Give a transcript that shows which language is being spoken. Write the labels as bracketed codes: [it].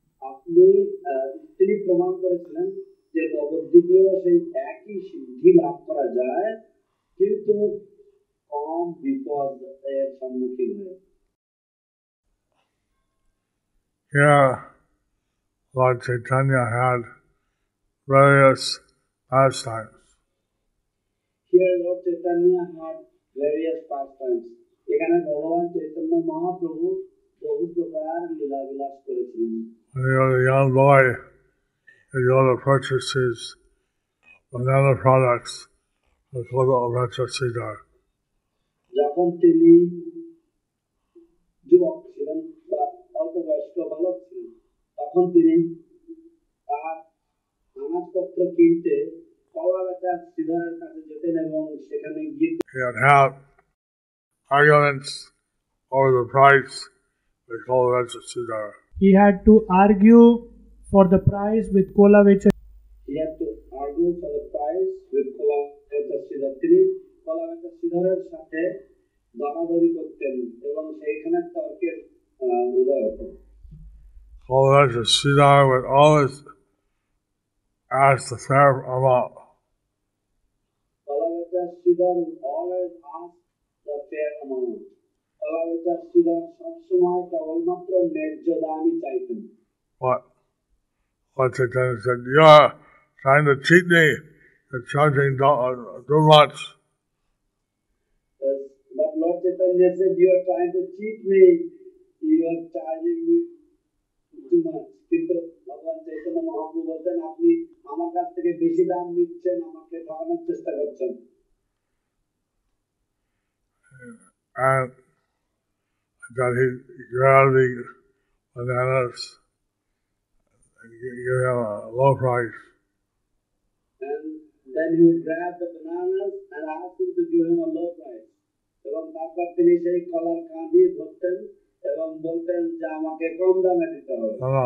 [bn] আপনি তিনি প্রমাণ করেছিলেন যে নবদ্বীপেও সেই একই সিদ্ধি লাভ করা যায়, কিন্তু কম বিপদ এর সম্মুখীন হয়ে। [en] Here, Lord Chaitanya had various pastimes. Here Lord Chaitanya had various pastimes. [bn] এখানে ভগবান চৈতন্য মহাপ্রভু বহু প্রকার লীলা বিলাস করেছিলেন। [en] When he was a young boy, he would go to purchase his banana products with little Ratchasidhar. [bn] যখন তিনি যুবক ছিলেন বা অল্প বয়স্ক বালক ছিলেন, তখন তিনি তার আনাজপত্র কিনতে কলা বেচার শ্রীধরের কাছে যেতেন এবং সেখানে গিয়ে [en] He would have arguments over the price with little Ratchasidhar. He had to argue for the price with Kola Vecha. He had to argue for the price with Kola Vecha Sridhar. [bn] তিনি Kola Vecha Sridhaরের সাথে দরাদরি করতেন এবং সেইখানে তর্কের উদয় হতো। [en] Little Ratchasidhar would always ask the fair amount. Kola Vecha Sridhar would always ask the fair amount. [bn] Kola Vecha Sridhar সবসময় কেবলমাত্র ন্যায্য দামই চাইতেন। [en] What Chaitanya said, you are trying to cheat me, you're charging too much. But Lord Chaitanya said, you are trying to cheat me, you are charging me too much. [bn] কিন্তু ভগবান চৈতন্য মহাপ্রভু বলতেন, আপনি আমার কাছ থেকে বেশি দাম নিচ্ছেন, আমাকে ঠকানোর চেষ্টা করছেন। [en] And that he grabbed the bananas and give him a low price. And then he would grab the bananas and ask him to give him a low price. [bn] এবং তারপর তিনি সেই কলার কাঁদি ধরতেন এবং বলতেন যে আমাকে কম দামে দিতে হবে।